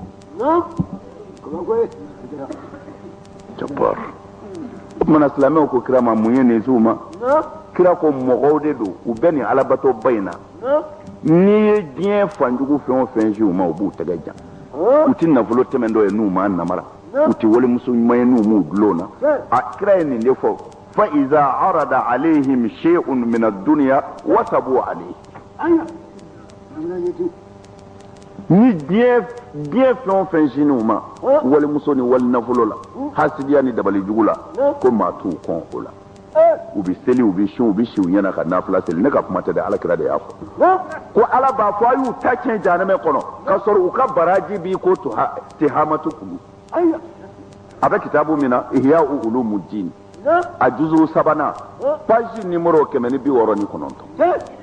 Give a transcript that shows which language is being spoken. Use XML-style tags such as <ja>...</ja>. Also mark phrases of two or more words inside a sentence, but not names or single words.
<bm>jabbar o tumana silamɛw ko kira ma mun ye nin s'u ma kira ko mɔgɔw de don u bɛ nin alabatɔba in na n'i ye diɲɛ fanjugu fɛn o fɛn si u ma u b'u tɛgɛ jan u ti nafolo tɛmɛn dɔ ye n'u ma namara u ti walemuso ɲuman ye n'u m'u dulon na a kira ye nin de fɔ</bm> <ar>فإذا عرض عليهم شيء من الدنيا وثبوا عليه</ar> <bm>ni diɲɛ fɛn o fɛn sini u ma walimuso ni walinafolo la hasidiya ni dabali jugu la ko maa t'u kɔn o la u bɛ seli u bɛ sin u bɛ si u ɲɛna ka nafila seli ne ka kuma tɛ dɛ alakira de y'a fɔ ko ala b'a fɔ a y'u ta tiɲɛ jahanama kɔnɔ k'a sɔrɔ u ka baraji b'i ko tihamatu kulu a bɛ kitabu min na ihya ulumuddin a juzu 3</bm> <fr>page numéro</fr> <bm>169</bm>